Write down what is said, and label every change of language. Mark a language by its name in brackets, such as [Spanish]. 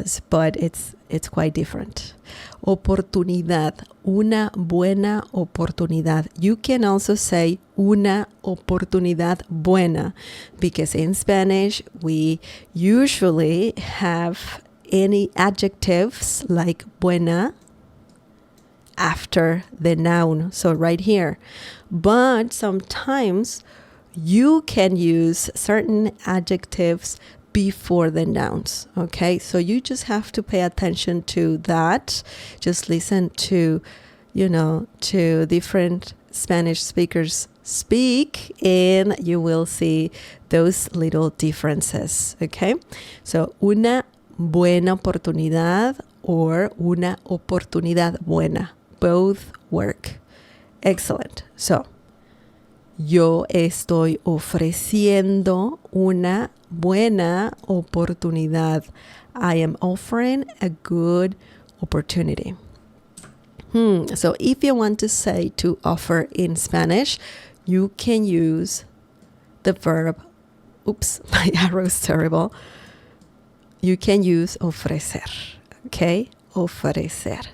[English] But it's quite different. [Spanish] Oportunidad, una buena oportunidad. [English] You can also say [Spanish] una oportunidad buena, [English] because in Spanish we usually have any adjectives like buena after the noun. So right here. But sometimes you can use certain adjectives before the nouns. Okay, so you just have to pay attention to that. Just listen to, to different Spanish speakers speak, and you will see those little differences. [Spanish] Okay, so una buena oportunidad or una oportunidad buena. [English] Both work. Excellent. [Spanish] So, yo estoy ofreciendo una buena oportunidad. [English] I am offering a good opportunity. So if you want to say to offer in Spanish, you can use the verb, oops, my arrow's terrible. You can use ofrecer, okay? Ofrecer.